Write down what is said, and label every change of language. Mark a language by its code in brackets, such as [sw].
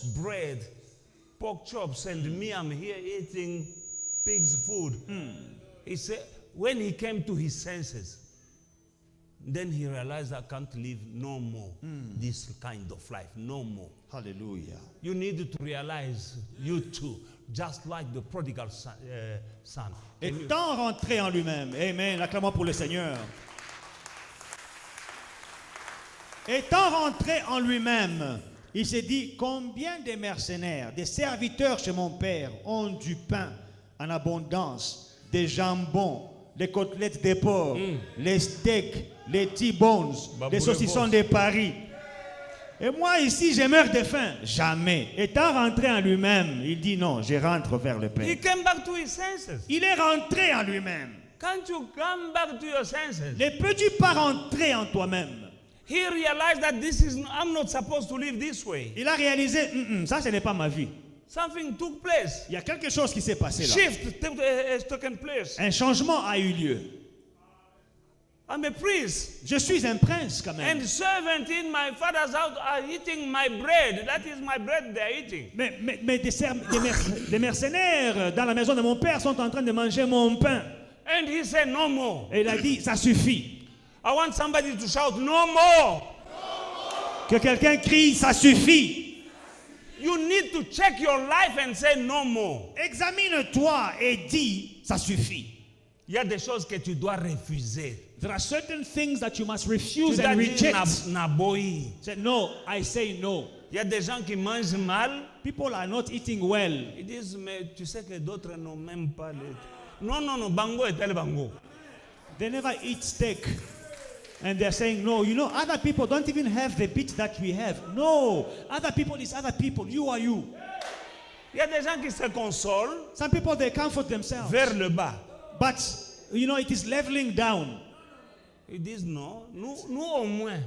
[en] bread, pork chops, and me, I'm here eating pig's food. He said, when he came to his senses, then he realized I can't live no more this kind of life, no more. Hallelujah. You need to realize, you too, just like the prodigal son. [fr] Étant rentré en lui-même. Amen. Acclamons pour le Seigneur. Étant rentré en lui-même, il s'est dit, combien de mercenaires, des serviteurs chez mon père ont du pain en abondance, des jambons, les côtelettes de porc, les steaks, les T-bones, les saucissons de Paris. Et moi ici, je meurs de faim. Jamais. Étant rentré en lui-même, il dit non, je rentre vers le Père. [en] He came back to his senses. [fr] Il est rentré en lui-même. [en] Can't you come back to your senses? [fr] Ne peux-tu pas rentrer en toi-même? [en] He realized that I'm not supposed to live this way. [fr] Il a réalisé, ça, ce n'est pas ma vie. [en] Something took place. [fr] Il y a quelque chose qui s'est passé là. [en] Shift has taken place. [fr] Un changement a eu lieu. [en] I'm a priest. [fr] Je suis un prince quand même. [en] And servants in my father's house are eating my bread. That is my bread they are eating. [fr] Mais des mercenaires dans la maison de mon père sont en train de manger mon pain. [en] And he said, no more. [fr] Et il a dit, ça suffit. [en] I want somebody to shout, no more. [fr] Que quelqu'un crie, ça suffit. [en] You need to check your life and say no more. [fr] Examine-toi et dis, ça suffit. Il y a des choses que tu dois refuser. [en] There are certain things that you must refuse [fr] Tu dois [en] and [fr] dire [en] reject. [ln] naboyi. [en] Say, no, I say no. [fr] Il y a des gens qui mangent mal. [en] People are not eating well. [fr] Ils disent, mais tu sais que d'autres n'ont même pas le... Non, bango est tel bango. [en] They never eat steak. And they're saying, no, you know, other people don't even have the bit that we have. No, other people is other people. You are you. [fr] Il y a des gens qui se consolent [en] Some people, they comfort themselves. [fr] vers le bas. [en] But, you know, it is leveling down. [fr] Ils disent, non, nous au moins.